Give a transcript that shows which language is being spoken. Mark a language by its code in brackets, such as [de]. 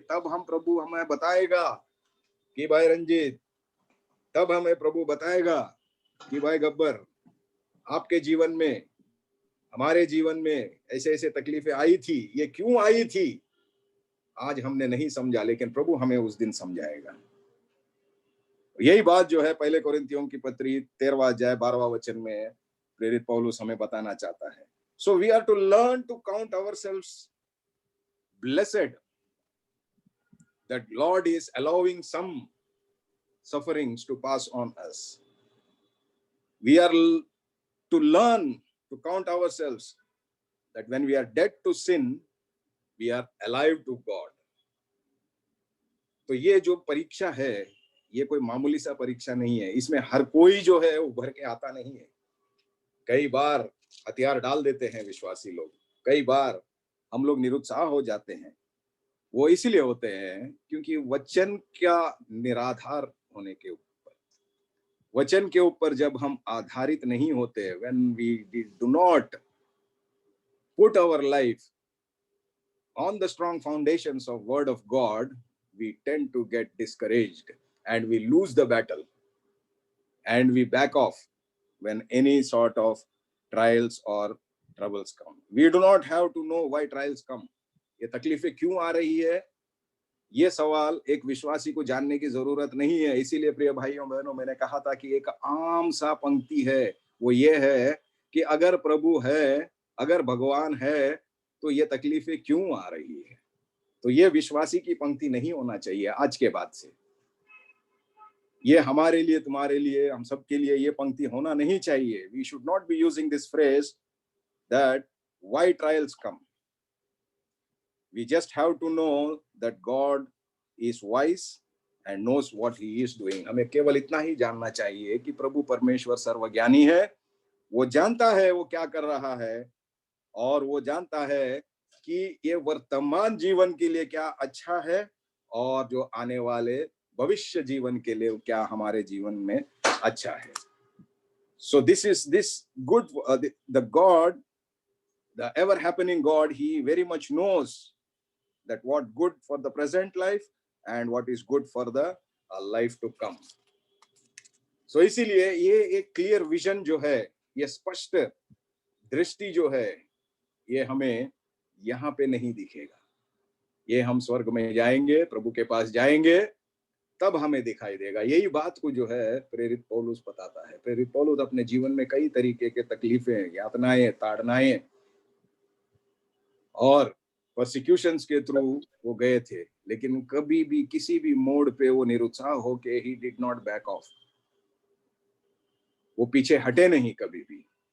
[hi] तब हम प्रभु हमें बताएगा कि भाई रंजीत, तब हमें प्रभु बताएगा कि भाई गब्बर, आपके जीवन में, हमारे जीवन में ऐसे ऐसे तकलीफें आई थी, ये क्यों आई थी आज हमने नहीं समझा, लेकिन प्रभु हमें उस दिन समझाएगा। यही बात जो है पहले कोरिन्थियों की पत्री 13वां अध्याय 12वां वचन में प्रेरित पौलुस हमें बताना चाहता है। [en] So we are to learn to count ourselves blessed that Lord is allowing some sufferings to pass on us. We are to learn to count ourselves that when we are dead to sin, we are alive to God. [hi] तो ये जो परीक्षा है, ये कोई मामूली सा परीक्षा नहीं है। इसमें हर कोई जो है उभर के आता नहीं है। कई बार हथियार डाल देते हैं विश्वासी लोग, कई बार हम लोग निरुत्साह हो जाते हैं। वो इसलिए होते हैं क्योंकि वचन का निराधार होने के ऊपर, वचन के ऊपर जब हम आधारित नहीं होते, [en] when we do not put our life on the strong foundations of word of God, we tend to get discouraged and we lose the battle and we back off when any sort of trials or troubles come. We do not have to know why trials come. [hi] ये तकलीफें क्यों आ रही है, ये सवाल एक विश्वासी को जानने की जरूरत नहीं है। इसीलिए प्रिय भाइयों बहनों, मैंने कहा था कि एक आम सा पंक्ति है, वो ये है कि अगर प्रभु है, अगर भगवान है, तो ये तकलीफें क्यों आ रही है। तो ये विश्वासी की पंक्ति नहीं होना चाहिए आज के बाद से। ये हमारे लिए, तुम्हारे लिए, हम सबके लिए ये पंक्ति होना नहीं चाहिए। [en] We should not be using this phrase that why trials come. We just have to know that God is wise and knows what he is doing. [hi] हमें केवल इतना ही जानना चाहिए कि प्रभु परमेश्वर सर्वज्ञानी है, वो जानता है वो क्या कर रहा है, और वो जानता है कि ये वर्तमान जीवन के लिए क्या अच्छा है और जो आने वाले भविष्य जीवन के लिए क्या हमारे जीवन में अच्छा है। [en] So this good, the God, the ever happening God, he very much knows that what good for the present life and what is good for the life to come. [hi] So इसीलिए ये एक क्लियर विजन जो है, ये स्पष्ट दृष्टि जो है, ये हमें यहाँ पे नहीं दिखेगा। ये हम स्वर्ग में जाएंगे, प्रभु के पास जाएंगे, तब हमें दिखाई देगा। यही बात को जो है प्रेरित पौलुस बताता है। प्रेरित पौलुस अपने जीवन में कई तरीके के तकलीफें, यातनाएं, ताड़नाएं और परसिक्यूशंस के थ्रू वो गए थे, लेकिन कभी भी किसी भी मोड़ पे वो निरुत्साह होके he [en] did not back off, [hi] वो पीछे हटे नहीं कभी भी।